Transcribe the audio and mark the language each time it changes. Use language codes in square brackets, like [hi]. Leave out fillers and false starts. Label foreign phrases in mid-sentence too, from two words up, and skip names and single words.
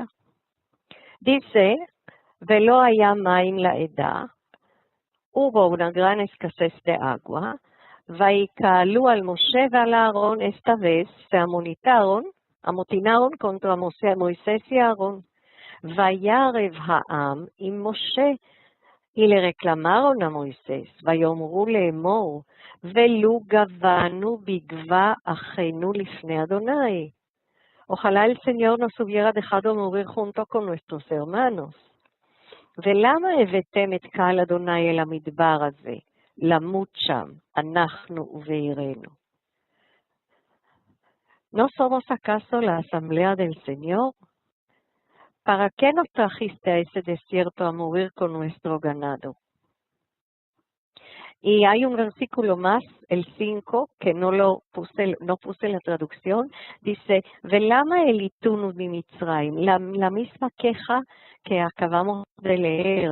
[es] Dice, [he] ולא היה מים לעדה, [es] hubo una gran escasez de agua, [he] ויקהלו על משה [es] y al Aarón, esta vez se amotinaron contra Moisés y Aarón. [he] וירב העם [es] y Moshe, y le reclamaron a Moisés, [he] ויאמרו לאמור, ולו גבנו בגבה אחינו לפני אדוני. [es] Ojalá el Señor nos hubiera dejado morir junto con nuestros hermanos. [he] ולמה הבאתם את קהל אדוני אל המדבר הזה, למות שם, אנחנו ובעירנו? [es] ¿No somos acaso la asamblea del Señor? ¿Para qué nos trajiste a ese desierto a morir con nuestro ganado? Y hay un versículo más, el 5, que no puse la traducción, dice, [he] ולמה העליתנו במצרים, [es] la misma queja que acabamos de leer.